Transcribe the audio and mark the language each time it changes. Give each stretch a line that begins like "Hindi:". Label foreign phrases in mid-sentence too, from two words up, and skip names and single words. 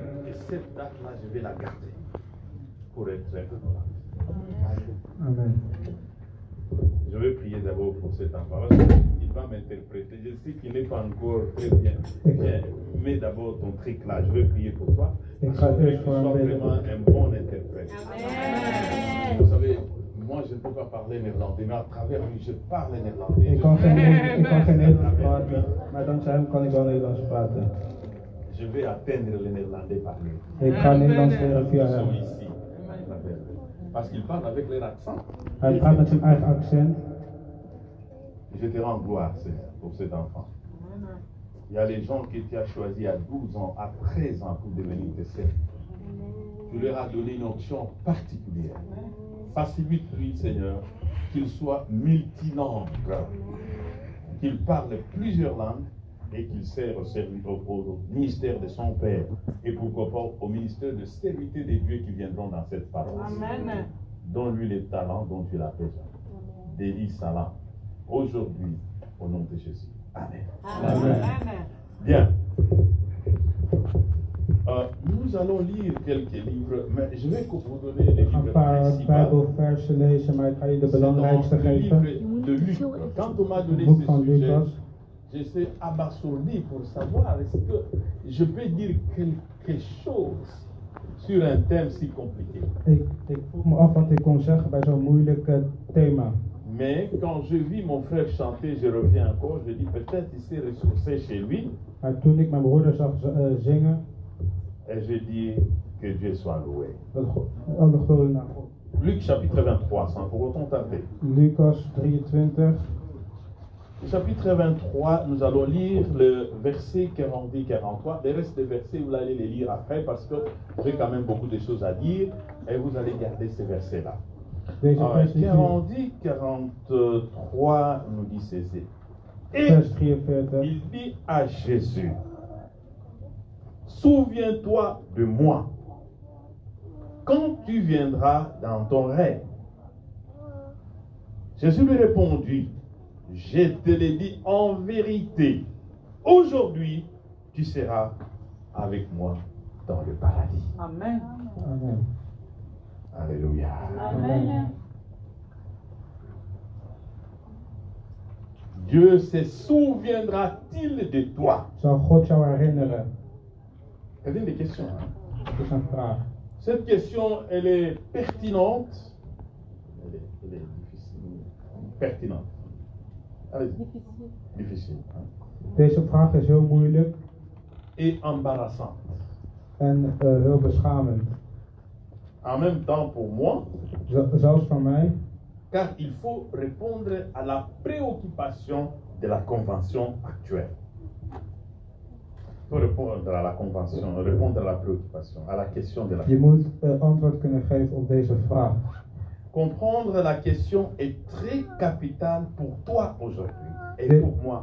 French: Et cette date-là, je vais la garder pour être très Amen. Je vais prier d'abord pour cet enfant. Parce qu'il va m'interpréter. Je sais qu'il n'est pas encore très bien. Bien, mets d'abord ton truc là. Je vais prier pour toi.
Dutch: Ik
French: Parce
Dutch: ga
French: que tu
Dutch: eerst voor hem
French: sois
Dutch: bidden.
French: vraiment un bon interprète. Vous savez, moi je ne peux pas parler néerlandais, mais à travers lui, je parle néerlandais.
Dutch: Ik kan geen Nederlands praten, maar dankzij hem kan ik wel Nederlands praten.
French: Je vais atteindre le néerlandais par lui.
Dutch: Ik ga Nederlands leren
French: Ils
Dutch: via
French: sont
Dutch: hem.
French: ici. Parce qu'ils parlent avec leur accent.
Dutch: Hij praat met zijn eigen accent.
French: Je te rends gloire pour cet enfant. Il y a les gens que tu as choisis à 12 ans, à 13 ans pour devenir tes sœurs. Tu leur as donné une option particulière. Facilite-lui, Seigneur, qu'il soit multilangue, qu'il parle plusieurs langues et qu'il sert au ministère de son Père et pourquoi pas au ministère de serviteur des dieux qui viendront dans cette paroisse. Amen. Donne-lui les talents dont tu l'as besoin. Délie sa langue. Aujourd'hui, au nom de Jésus. Amen. Amen. Bien. Nous allons lire quelques livres, mais je vais vous donner les
Dutch: Een
French: livres
Dutch: paar
French: principaux.
Dutch: Bijbelversen lezen, maar ik ga je de
French: C'est dans
Dutch: belangrijkste
French: le
Dutch: geven.
French: livre de Luc. Quand on m'a donné
Dutch: Boek
French: ce
Dutch: van
French: sujet,
Dutch: Lucas.
French: j'étais abasourdi pour savoir est-ce que je peux dire quelque chose sur un thème si compliqué.
Dutch: Ik vroeg me af wat ik kon zeggen bij zo'n moeilijk thema.
French: Mais quand je vis mon frère chanter, je reviens encore, je dis peut-être il s'est ressourcé chez lui.
Dutch: Maar toen ik mijn broeder zag zingen,
French: Et je dis que Dieu soit loué.
Dutch: dat alle glorie naar God.
French: Luc chapitre 23, sans pour autant taper.
Dutch: Lucas 23.
French: Chapitre 23, nous allons lire le verset 40-43. Le reste des versets, vous allez les lire après parce que j'ai quand même beaucoup de choses à dire et vous allez garder ces versets-là.
Dutch: Deze vers is hier.
French: 40-43 nous dit ceci. Et
Dutch: Vers 43.
French: il dit à Jésus, souviens-toi de moi quand tu viendras dans ton règne. Jésus lui répondit, je te l'ai dit en vérité, aujourd'hui tu seras avec moi dans le paradis. Amen. Amen. Alléluia. Amen. Dieu se souviendra-t-il de toi?
Dutch: Zal God jou herinneren?
French: C'est une des questions. Hein?
Dutch: Dat is een vraag.
French: Cette question, elle est pertinente. Elle est difficile. Pertinente. Allez-y. Difficile. Hein?
Dutch: Deze vraag is heel moeilijk
French: Et embarrassante.
Dutch: en heel beschamend.
French: En même temps pour moi,
Dutch: Zelfs voor mij,
French: car il faut répondre à la préoccupation de la convention actuelle. Il faut répondre à la convention, répondre à la préoccupation, à la question de la
Dutch: je moet antwoord kunnen geven op deze vraag.
French: Comprendre la question est très capitale pour toi aujourd'hui et pour moi.